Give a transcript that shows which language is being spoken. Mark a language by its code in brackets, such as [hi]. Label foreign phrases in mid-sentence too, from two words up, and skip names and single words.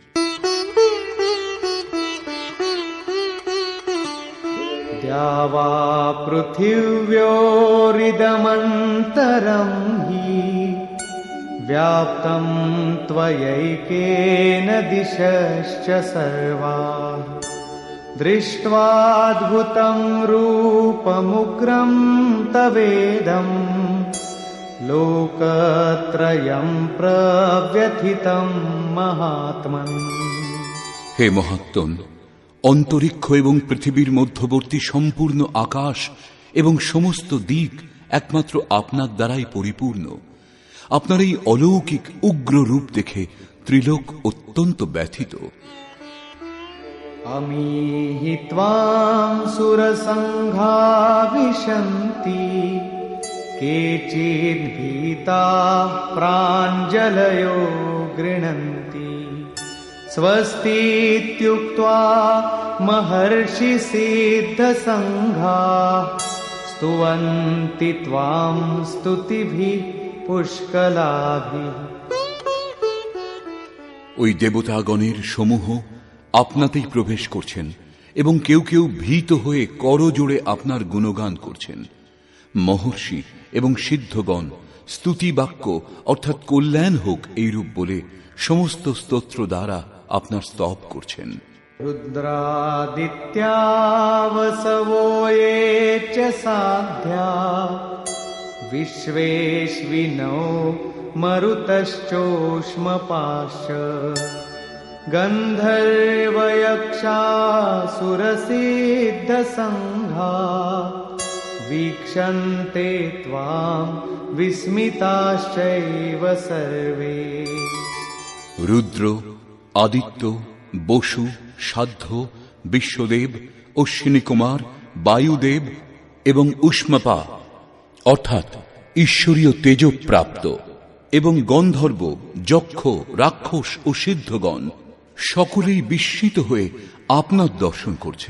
[sa] দ্যাবা পৃথিব্যোরিদমন্তরং হি ব্যাপ্তং ত্বয়ৈকেন দিশশ্চ সর্বাঃ দৃष्ट्वाद्भुतं रूपमुग्रं तवेदं लोकत्रयं प्रव्यथितं महात्मन्। [bn] হে মহাত্মন, অন্তরিক্ষ এবং পৃথিবীর মধ্যবর্তী সম্পূর্ণ আকাশ এবং সমস্ত দিক একমাত্র আপনার দ্বারাই পরিপূর্ণ। আপনার এই অলৌকিক উগ্র রূপ দেখে ত্রিলোক অত্যন্ত ব্যথিত। [sa] अमीहि त्वां सुरसङ्घा विशन्ति केचिद्भीताः प्राञ्जलयो गृह्णन्ति स्वस्तीत्युक्त्वा महर्षिसिद्धसङ्घाः स्तुवन्ति त्वां स्तुतिभिः पुष्कलाभिः। [bn] ওই দেবতাগণের সমূহ আপনাতেই প্রবেশ করছেন এবং কেউ কেউ ভীত হয়ে করজোড়ে আপনার গুণগান করছেন। মহর্ষি এবং সিদ্ধগণ স্তুতি বাক্য অর্থাৎ কল্যাণ হোক এইরূপ বলে সমস্ত স্তোত্র দ্বারা আপনার স্তব করছেন। [sa] रुद्रादित्या वसवो ये च साध्या विश्वेश्विनो मरुतश्चोष्मपाश्च गन्धर्वयक्षासुरसिद्धसङ्घा वीक्षन्ते त्वां विस्मिताश्चैव सर्वे। [bn] রুদ্র, আদিত্য, বসু, সাধ্য, বিশ্বদেব, অশ্বিনী কুমার, বায়ুদেব এবং উষ্মপা অর্থাৎ ঈশ্বরীয় তেজপ্রাপ্ত এবং গন্ধর্ব, যক্ষ, রাক্ষস ও সিদ্ধগণ সকলেই বিস্মিত হয়ে আপনার দর্শন করছেন।